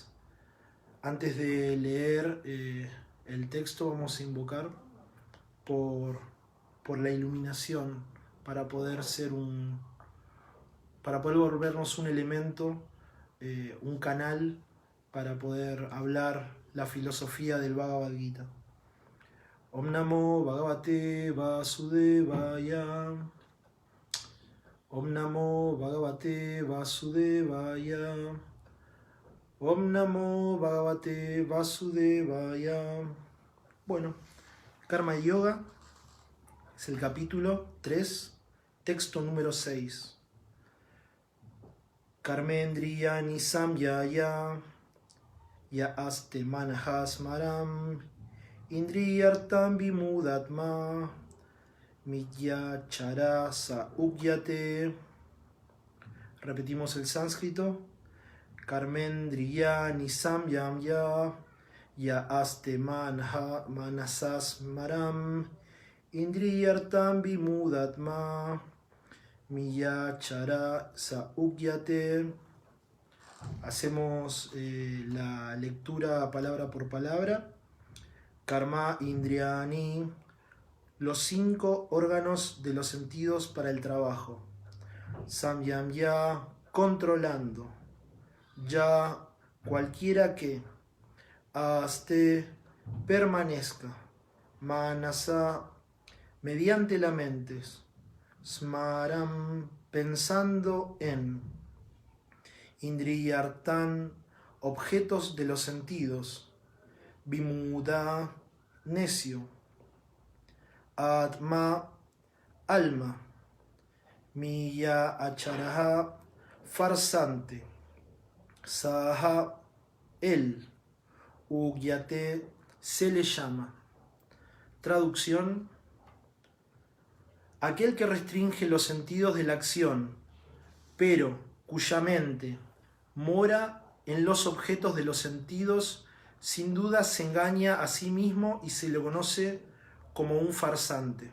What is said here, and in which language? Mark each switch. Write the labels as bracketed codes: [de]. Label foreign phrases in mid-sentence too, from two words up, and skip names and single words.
[es] Antes de leer el texto, vamos a invocar por la iluminación, para poder volvernos un elemento, un canal para poder hablar la filosofía del Bhagavad Gita. [sa] Om Namo Bhagavate Vasudevaya. Om Namo Bhagavate Vasudevaya. Om Namo Bhagavate Vasudevaya. [es] Bueno, Karma Yoga es el capítulo 3, texto número 6. [sa] Karmendriyani samyaya ya aste manahasmaram indriyartam vimudatma mitya charasa ugyate. [es] Repetimos el sánscrito. [sa] Karmendriyani samyaya ya aste manasasmaram indriyartam vimudatma miya chara sa ugyate. [es] Hacemos la lectura palabra por palabra. [sa] Karma indriyani, [es] los 5 órganos de los sentidos para el trabajo. Samyamya, controlando. Ya, cualquiera que. Aste, permanezca. Manasa, mediante la mente. Smaram, pensando en. Indriyartan, objetos de los sentidos. Vimuda, necio. Atma, alma. [sa] Miya acharaha, farsante. Saha, [es] él. Ugyate, se le llama. Traducción: aquel que restringe los sentidos de la acción, pero cuya mente mora en los objetos de los sentidos, sin duda se engaña a sí mismo y se le conoce como un farsante.